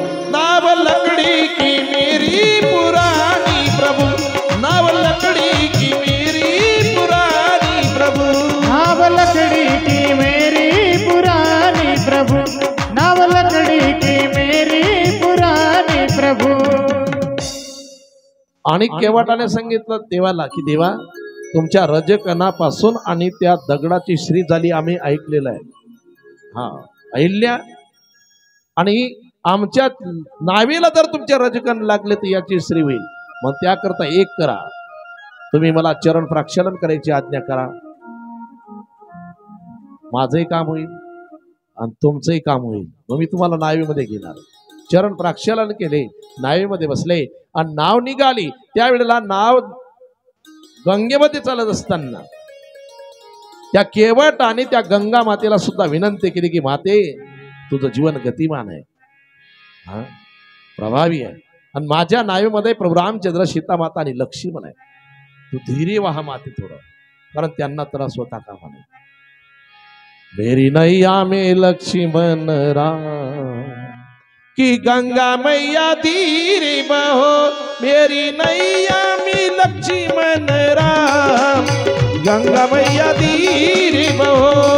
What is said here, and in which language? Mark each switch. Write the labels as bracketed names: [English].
[Hindi] नाव लकड़ी की मेरी पुरानी प्रभु, नाव लकड़ी की मेरी पुरानी प्रभु, नाव लकड़ी की मेरी पुरानी प्रभु, नाव लकड़ी की मेरी पुरानी प्रभु. [Marathi] आणि केवटाने सांगितलं देवाला की देवा, तुमच्या रजकणापासून आणि त्या दगडाची श्री झाली आम्ही ऐकलेलं आहे. हा, अहिल्या, आणि आमच्या नावेला जर तुमच्या रजकण लागले तर याची श्री होईल. मग त्याकरता एक करा, तुम्ही मला चरण प्रक्षालन करायची आज्ञा करा. माझंही काम होईल आणि तुमचंही काम होईल. मग मी तुम्हाला नावेमध्ये घेणार. चरण प्रक्षालन केले, नावेमध्ये बसले आणि नाव निघाली. त्यावेळेला नाव गंगेमध्ये चालत असताना त्या केवट आणि त्या गंगा मातेला सुद्धा विनंती केली की माते तुझं जीवन गतिमान आहे, हा प्रभावी आहे, आणि माझ्या नावेमध्ये प्रभू रामचंद्र, सीता माता आणि लक्ष्मण आहे, तू धीरे व्हा माते थोडं, कारण त्यांना त्रास होता कामा नये. [Hindi] मेरी नैया में लक्ष्मण राम कि गंगा मैया धीरे बहो, मेरी नैया में लक्ष्मण राम गंगा मैया धीरे बहो,